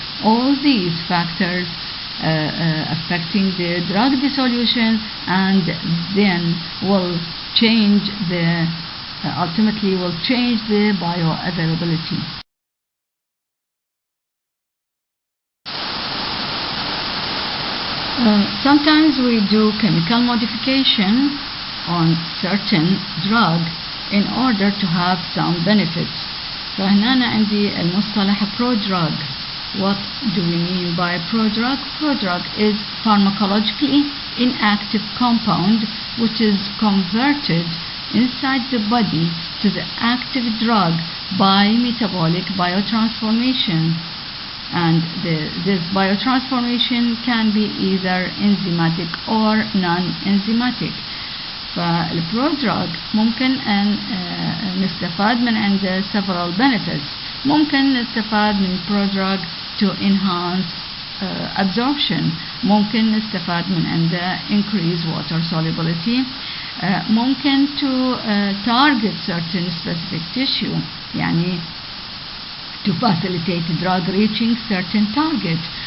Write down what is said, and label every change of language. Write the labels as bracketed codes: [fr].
[en] All these factors affecting the drug dissolution and then will change the ultimately will change the bioavailability. Sometimes we do chemical modification on certain drug in order to have some benefits. [ar] فهنا أنا عندي المصطلح Prodrug. [en] What do we mean by Prodrug? Prodrug is pharmacologically inactive compound which is converted inside the body to the active drug by metabolic biotransformation, and this biotransformation can be either enzymatic or non-enzymatic. [ar] فالبرودراج ممكن أن نستفاد من عنده [en] several benefits. [ar] ممكن نستفاد من البرودراج [en] to enhance absorption. [ar] ممكن نستفاد من عنده [en] increase water solubility. ممكن to target certain specific tissue, يعني to facilitate drug reaching certain target.